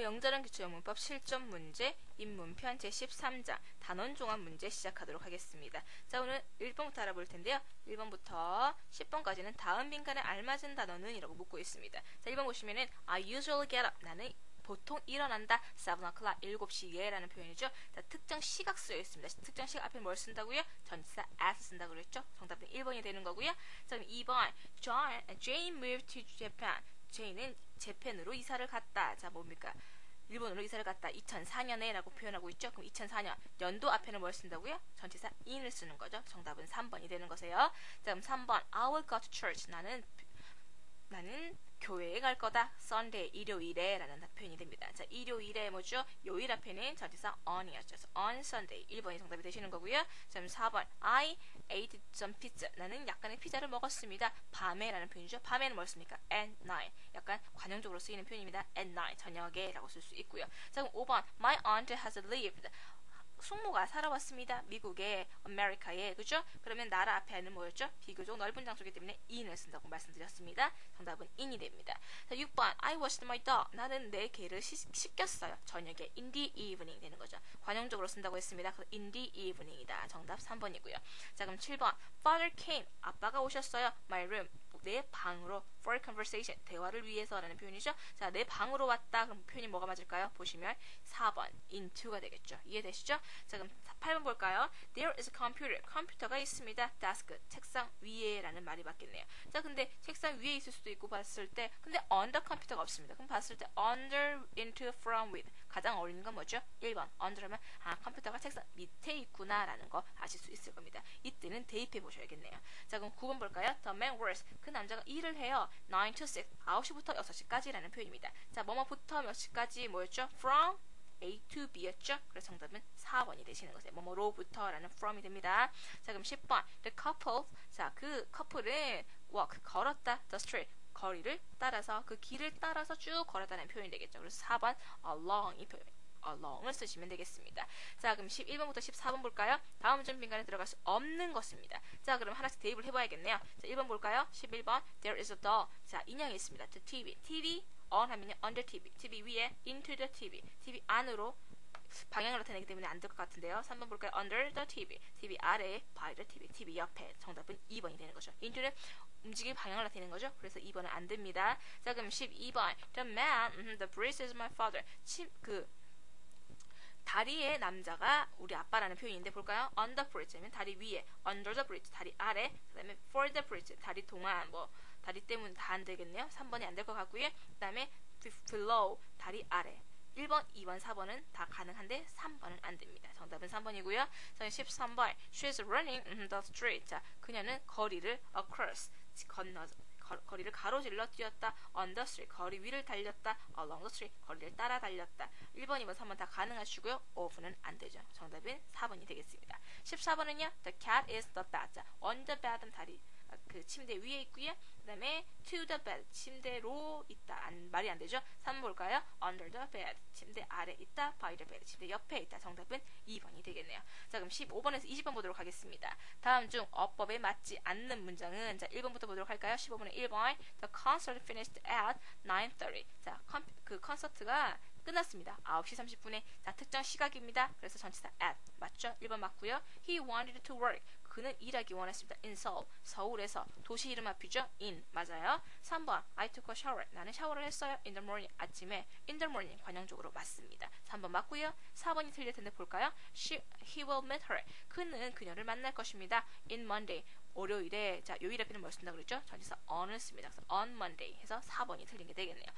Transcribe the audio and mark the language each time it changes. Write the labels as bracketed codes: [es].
[ko] 영자랑 기초영문법 실전 문제 입문편 제13장 단원종합 문제 시작하도록 하겠습니다. 자, 오늘 1번부터 알아볼 텐데요. 1번부터 10번까지는 다음 빈칸에 알맞은 단어는 이라고 묻고 있습니다. [en] 자, 1번 보시면은 I usually get up. [ko] 나는 보통 일어난다. 7 o'clock, 7시에 라는 표현이죠. 자, 특정 시각 쓰여 있습니다. 특정 시각 앞에 뭘 쓴다고요? 전치사 as 쓴다고 그랬죠. 정답은 1번이 되는 거고요. [en] 자, 그럼 2번 Jane moved to Japan. [ko] 제이는 재팬으로 이사를 갔다. 자, 뭡니까? 일본으로 이사를 갔다. 2004년에 라고 표현하고 있죠. 그럼 2004년 연도 앞에는 뭘 쓴다고요? 전치사 in을 쓰는 거죠. 정답은 3번이 되는 거세요. [en] 자, 그럼 3번 I will go to church. [ko] 나는 교회에 갈 거다. Sunday, 일요일에 라는 표현이 됩니다. 자, 일요일에 뭐죠? 요일 앞에는 전치사 on이었죠. 그래서 on Sunday 1번이 정답이 되시는 거고요. [en] 자, 그럼 4번 I ate some pizza. [ko] 나는 약간의 피자를 먹었습니다. 밤에 라는 표현이죠. 밤에는 뭘 씁니까? [en] At night. [ko] 약간 관용적으로 쓰이는 표현입니다. [en] At night, [ko] 저녁에 라고 쓸 수 있고요. [en] 자, 그럼 5번 My aunt has lived. [ko] 숙모가 살아왔습니다. 미국의 아메리카에. 그죠? 그러면 나라 앞에는 뭐였죠? 비교적 넓은 장소이기 때문에 in을 쓴다고 말씀드렸습니다. 정답은 in이 됩니다. [en] 자, 6번 I washed my dog. [ko] 나는 내 개를 씻겼어요. 저녁에 [en] in the evening [ko] 되는 거죠. 관용적으로 쓴다고 했습니다. 그래서 in the evening이다. 정답 3번이고요. 자, 그럼 7번 [en] Father came. [ko] 아빠가 오셨어요. [en] My room. [ko] 내 방으로 [en] for conversation. [ko] 대화를 위해서라는 표현이죠. 자, 내 방으로 왔다. 그럼 표현이 뭐가 맞을까요? 보시면 4번 into가 되겠죠. 이해되시죠? 자, 그럼 8번 볼까요? [en] There is a computer. [ko] 컴퓨터가 있습니다. desk. 책상 위에 라는 말이 맞겠네요. 자, 근데 책상 위에 있을 수도 있고 봤을 때 근데 under 컴퓨터가 없습니다. 그럼 봤을 때 under, into, from, with. 가장 어울리는 건 뭐죠? 1번 under하면 컴퓨터가 책상 밑에 있구나 라는 거 아실 수 있을 겁니다. 이때는 대입해 보셔야겠네요. 자, 그럼 9번 볼까요? [en] The man works. [ko] 그 남자가 일을 해요. 9 to 6. 9시부터 6시까지 라는 표현입니다. 자, 뭐뭐부터 몇 시까지 뭐였죠? [en] From A to B였죠? [ko] 그래서 정답은 4번이 되시는 거세요. 뭐뭐로부터 라는 from이 됩니다. 자, 그럼 10번 [en] The couple. [ko] 자, 그 커플은 walk. 걸었다. The street. 거리를 따라서 그 길을 따라서 쭉 걸었다는 표현이 되겠죠. 그래서 4번 along 이 표현 along을 쓰시면 되겠습니다. 자, 그럼 11번부터 14번 볼까요? 다음 중 빈칸에 들어갈 수 없는 것입니다. 자, 그럼 하나씩 대입을 해봐야겠네요. 자, 1번 볼까요? 11번 [en] There is a doll. [ko] 자, 인형이 있습니다. The TV. TV on 하면요 under TV. TV 위에 into the TV. TV 안으로 방향을 나타내기 때문에 안 될 것 같은데요. 3번 볼까요? under the TV. TV 아래에 by the TV. TV 옆에. 정답은 2번이 되는 거죠. into는 움직일 방향을 나타내는 거죠. 그래서 2번은 안 됩니다. [en] 자, 그럼 12번 The man, the priest is my father. [ko] 다리의 남자가 우리 아빠라는 표현인데 볼까요? On the bridge면 다리 위에, under the bridge 다리 아래, 그다음에 for the bridge 다리 동안 뭐 다리 때문에 다 안 되겠네요. 3번이 안 될 것 같고요. 그다음에 below 다리 아래. 1번, 2번, 4번은 다 가능한데 3번은 안 됩니다. 정답은 3번이고요. 자, 13번 [en] She's running the street. [ko] 자, 그녀는 거리를 across 거리를 가로질러 뛰었다. [en] on the street [ko] 거리 위를 달렸다. [en] along the street [ko] 거리를 따라 달렸다. 1번, 2번, 3번 다 가능하시고요. of는 안 되죠. 정답은 4번이 되겠습니다. [en] 14번은요. The cat is the bed. [ko] 자, on the bed은 다리 그 침대 위에 있고요. 그 다음에 to the bed 침대로 있다. 말이 안 되죠. 3번 볼까요? [en] under the bed [ko] 침대 아래 있다. [en] by the bed [ko] 침대 옆에 있다. 정답은 2번이 되겠네요. 자, 그럼 15번에서 20번 보도록 하겠습니다. 다음 중 어법에 맞지 않는 문장은 자, 1번부터 보도록 할까요? [en] 15번은 1번 The concert finished at 9:30. [ko] 자, 그 콘서트가 끝났습니다. 9시 30분에 자, 특정 시각입니다. 그래서 전치사 at 맞죠? [en] 1번 맞고요. He wanted to work. [ko] 그는 일하기 원했습니다. [en] in Seoul. [ko] 서울에서 도시 이름 앞이죠. in 맞아요. 3번 [en] I took a shower. [ko] 나는 샤워를 했어요. [en] in the morning [ko] 아침에 in the morning 관용적으로 맞습니다. 3번 맞고요. 4번이 틀릴 텐데 볼까요? [en] He will meet her. [ko] 그는 그녀를 만날 것입니다. [en] in Monday. [ko] 월요일에 자, 요일 앞에는 뭘 쓴다고 그랬죠? 전치사 on을 씁니다. 그래서 [en] on Monday [ko] 해서 4번이 틀린 게 되겠네요.